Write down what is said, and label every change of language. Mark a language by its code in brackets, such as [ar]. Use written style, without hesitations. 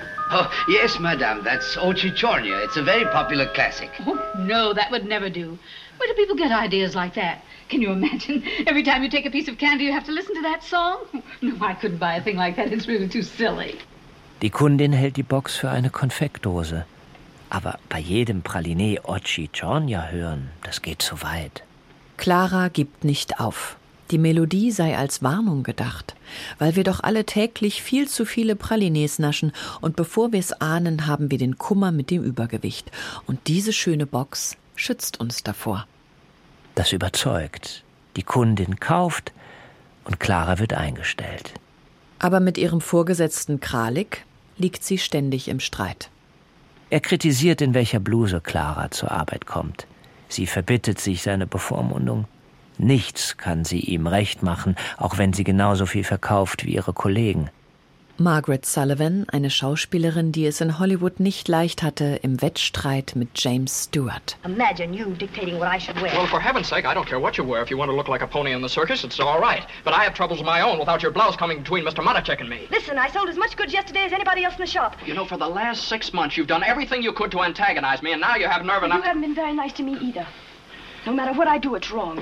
[en] Oh, yes, madame, that's Ochichonia. It's a very popular classic. Oh, no, that would never do. Where do people get ideas like that? Can you imagine? Every time you take a piece of candy, you have to listen to that song? No, I couldn't buy a thing like that. It's really too silly. [de] Die Kundin hält die Box für eine Konfektdose. Aber bei jedem Praliné Ochichonia hören, das geht zu weit. Klara gibt nicht auf. Die Melodie sei als Warnung gedacht, weil wir doch alle täglich viel zu viele Pralinés naschen und bevor wir es ahnen, haben wir den Kummer mit dem Übergewicht. Und diese schöne Box schützt uns davor. Das überzeugt. Die Kundin kauft und Klara wird eingestellt. Aber mit ihrem Vorgesetzten Kralik liegt sie ständig im Streit. Er kritisiert, in welcher Bluse Klara zur Arbeit kommt. Sie verbittet sich seine Bevormundung. Nichts kann sie ihm recht machen, auch wenn sie genauso viel verkauft wie ihre Kollegen. Margaret Sullivan, eine Schauspielerin, die es in Hollywood nicht leicht hatte, im Wettstreit mit James Stewart. [en] Imagine you dictating what I should wear. Well, for heaven's sake, I don't care what you wear. If you want to look like a pony in the circus, it's all right. But I have troubles of my own without your blouse coming between Mr. Matuschek and me. Listen, I sold as much goods yesterday as anybody else in the shop. You know, for the last 6 months, you've done everything you could to antagonize me, and now you have nerve enough... You haven't been very nice to me either. No matter what I do, it's wrong.